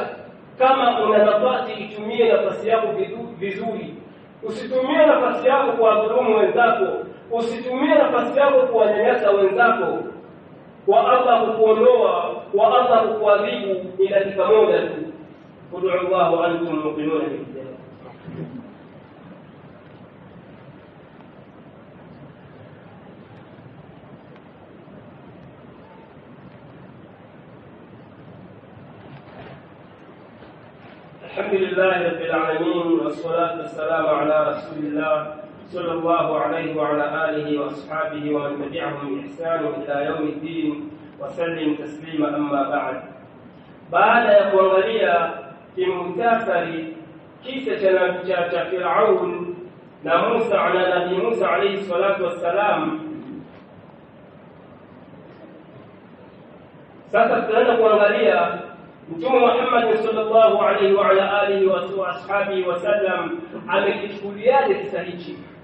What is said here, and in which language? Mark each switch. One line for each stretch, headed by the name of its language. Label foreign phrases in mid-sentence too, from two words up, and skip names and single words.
Swahili: Kama una nafasi, itumie nafasi yako vizuri. Usitumie nafasi yako kuwadhulumu wenzako, usitumie nafasi yako kuwanyanyasa wenzako. Kwa Allah kukuondoa, kwa Allah kukuadhibu ni dakika moja tu.
Arabic: قل الله أنتم موقنون بالهداية. الحمد لله رب العالمين والصلاة والسلام على رسول الله صلى الله عليه وعلى آله وأصحابه ومن تبعهم بإحسان إلى يوم الدين وسلم تسليما. أما بعد.
Swahili: baada ya kuangalia kimuktasari kisa cha Firaun na Musa na Nabii Musa
Arabic: عليه الصلاة والسلام,
Swahili: sasa tunaenda kuangalia Mtume Muhammad
Arabic: صلى الله عليه وعلى آله وأصحابه وسلم
Swahili: amekichukuliaje kisa hichi.